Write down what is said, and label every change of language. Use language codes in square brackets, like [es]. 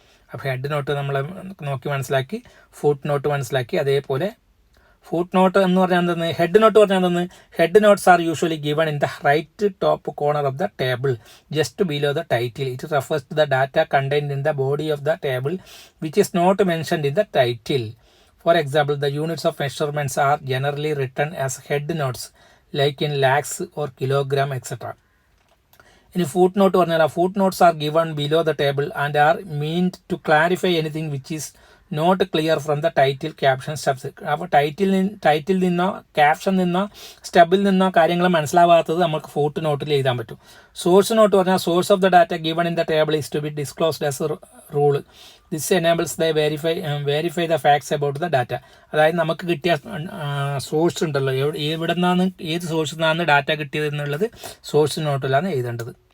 [ml] അപ്പോൾ head not നമ്മൾ നോക്കി മനസ്സിലാക്കി, ഫൂട്ട് നോട്ട് മനസ്സിലാക്കി. അതേപോലെ ഫൂട്ട് നോട്ട് എന്ന് പറഞ്ഞാൽ എന്തെന്ന്, [en] Head note പറഞ്ഞാൽ എന്തെന്ന്, head notes are usually given in the right top corner of the table just below the title. It refers to the data contained in the body of the table which is not mentioned in the title. For example, the units of measurements are generally written as head notes like in lakhs or kilogram etc. In footnote പറഞ്ഞാൽ foot notes are given below the table and are meant to clarify anything which is not clear from the title, caption, stubs. [ml] അപ്പോൾ title നിന്നോ caption നിന്നോ സ്റ്റബിൽ നിന്നോ കാര്യങ്ങൾ മനസ്സിലാവാത്തത് നമുക്ക് foot നോട്ടിൽ എഴുതാൻ പറ്റും. [en] Source note പറഞ്ഞാൽ source of the data given in the table is to be disclosed as rule. This enables the verify the facts about the data. [ml] അതായത് നമുക്ക് കിട്ടിയ സോഴ്സ് ഉണ്ടല്ലോ, എവിടെ നിന്നാണ്, ഏത് സോഴ്സിൽ നിന്നാണ് ഡാറ്റ കിട്ടിയത് എന്നുള്ളത് സോഴ്സ് നോട്ടിലാണ് എഴുതേണ്ടത്.